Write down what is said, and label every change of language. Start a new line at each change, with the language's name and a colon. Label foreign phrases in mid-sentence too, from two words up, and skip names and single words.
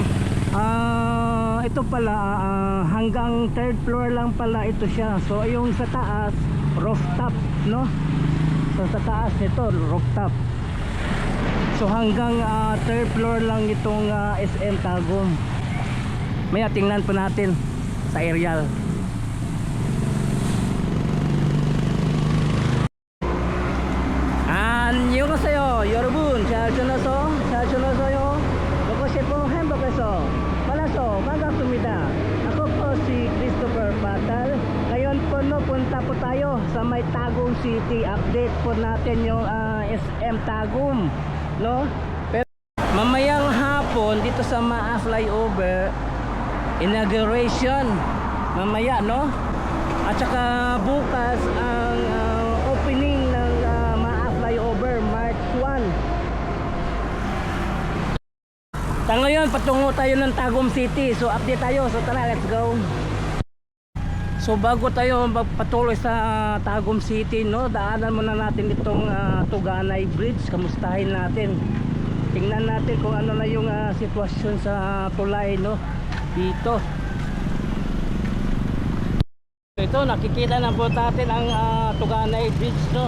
Filipino: Ito pala hanggang
English: 3rd floor
Filipino: lang pala ito siya. So yung sa taas rooftop, no. So sa taas nito rooftop. So hanggang
English: 3rd floor
Filipino: lang itong SM Tagum. Maya tingnan po natin sa aerial.
Korean: 안녕하세요 여러분, 잘 지내세요? 먹고 싶은 행복해서 만나서 반갑습니다.
Filipino: Ako po si Christopher Patal. Ngayon po, no, punta po tayo sa may Tagum City. Update po natin yung SM Tagum, no. Pero mamayang hapon dito sa Maa Flyover inauguration mamaya, no. At saka bukas ang opening ng Maa Flyover March 1. Ngayon patungo tayo ng Tagum City. So update tayo. So tara,
English: let's go.
Filipino: So bago tayo magpatuloy sa Tagum City, no, daanan muna natin itong Tuganay Bridge. Kamustahin natin. Tingnan natin kung ano na yung sitwasyon sa tulay, no, dito. Ito, nakikita na po natin ang Tuganay Bridge, no.